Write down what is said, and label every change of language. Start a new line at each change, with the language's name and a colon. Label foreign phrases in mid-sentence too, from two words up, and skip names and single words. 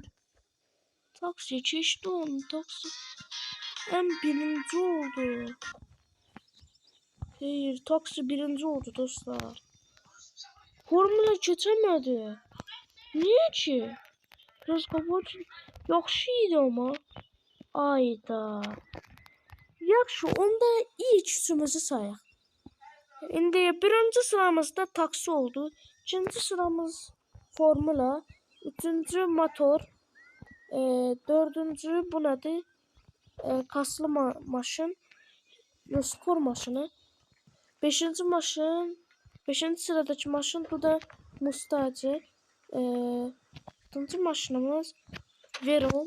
Turkish: Taksi geçti onu. Taksi en birinci oldu. Hayır. Taksi birinci oldu dostlar. Formula geçemedi. Niye ki? Biraz kapat.
Azerbaijani: Yaxşıydı ama. Ayda. Yaxşı onda ilk üçümüzü sayaq. İndi birinci sıramızda taksi oldu. İkinci sıramız formula. Üçüncü motor.
Turkish: Dördüncü bu nedir? Kaslı maşın.
Azerbaijani: Spor maşını. Beşinci maşın.
Turkish: Beşinci sıradaki maşın bu da Mustacı.
Azerbaijani: Altıncı maşınımız Veron.